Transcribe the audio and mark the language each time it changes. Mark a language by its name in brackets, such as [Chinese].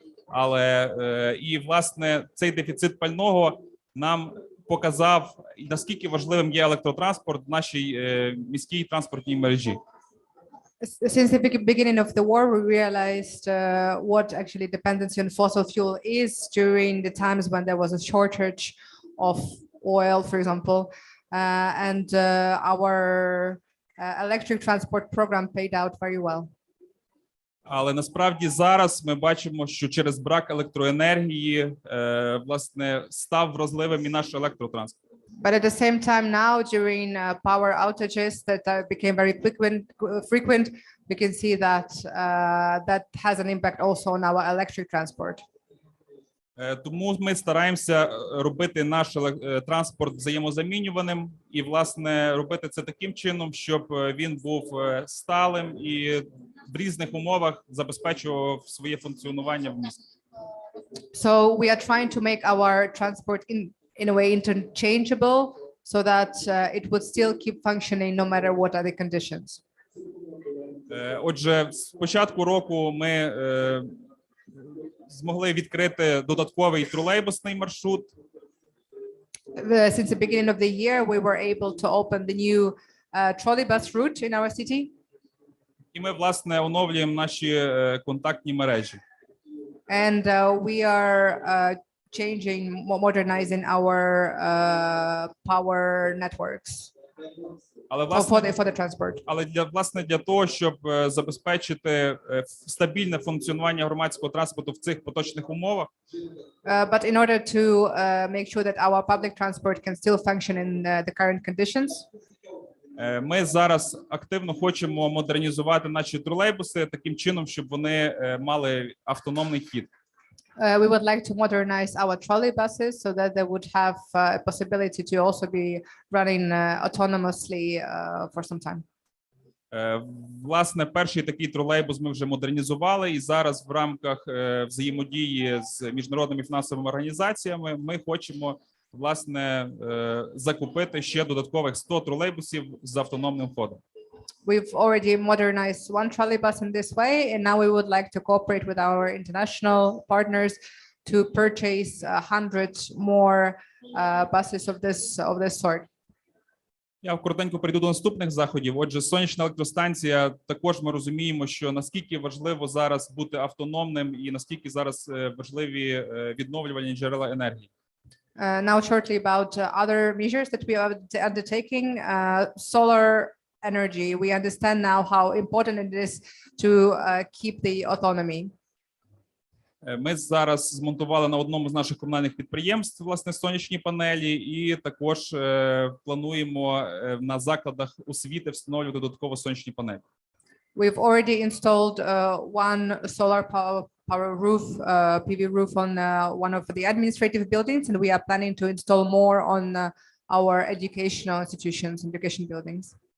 [Ukrainian] Але і, власне, цей дефіцит пального нам показав, наскільки важливим є електротранспорт в нашій міській транспортній мережі. [English] Since the beginning of the war, we realized what actually dependency on fossil fuel is during the times when there was a shortage of oil, for example, and our electric transport program paid out very well. [Ukrainian] Але насправді зараз ми бачимо, що через брак електроенергії, власне, став вразливим і наш електротранспорт. [English] But at the same time now, during power outages that became very frequent, we can see that that has an impact also on our electric transport. [Ukrainian] Тому ми стараємося робити наш транспорт взаємозамінюваним і, власне, робити це таким чином, щоб він був сталим і в різних умовах забезпечував своє функціонування в місті. [English] So we are trying to make our transport in a way interchangeable so that it would still keep functioning no matter what are the conditions. [Ukrainian] Отже, з початку року ми змогли відкрити додатковий тролейбусний маршрут. [English] Since the beginning of the year, we were able to open the new trolleybus route in our city. [Ukrainian] І ми, власне, оновлюємо наші контактні мережі. [English] And we are modernizing our power networks for the transport. [Ukrainian] Але для того, щоб забезпечити стабільне функціонування громадського транспорту в цих поточних умовах, [English] but in order to make sure that our public transport can still function in the current conditions, [Ukrainian] ми зараз активно хочемо модернізувати наші тролейбуси таким чином, щоб вони мали автономний хід. [English] We would like to modernize our trolley buses so that they would have a possibility to also be running autonomously for some time. [Ukrainian] Власне, перший такий тролейбус ми вже модернізували, і зараз в рамках взаємодії з міжнародними фінансовими організаціями ми хочемо, власне, закупити ще додаткових 100 тролейбусів з автономним ходом. [English] We've already modernized one trolleybus in this way, and now we would like to cooperate with our international partners to purchase 100 more buses of this sort. [Ukrainian] Я коротенько перейду до наступних заходів. Отже, сонячна електростанція, також ми розуміємо, що наскільки важливо зараз бути автономним і наскільки зараз важливі відновлювальні джерела енергії. [English] Now shortly about other measures that we are undertaking, solar energy. We understand now how important it is to keep the autonomy. [Ukrainian] Ми зараз змонтували на одному з наших комунальних підприємств, власне, сонячні панелі, і також плануємо на закладах освіти встановлювати додатково сонячні панелі. [English] We've already installed one solar power roof, PV roof on one of the administrative buildings, and we are planning to install more on our educational institutions, education buildings.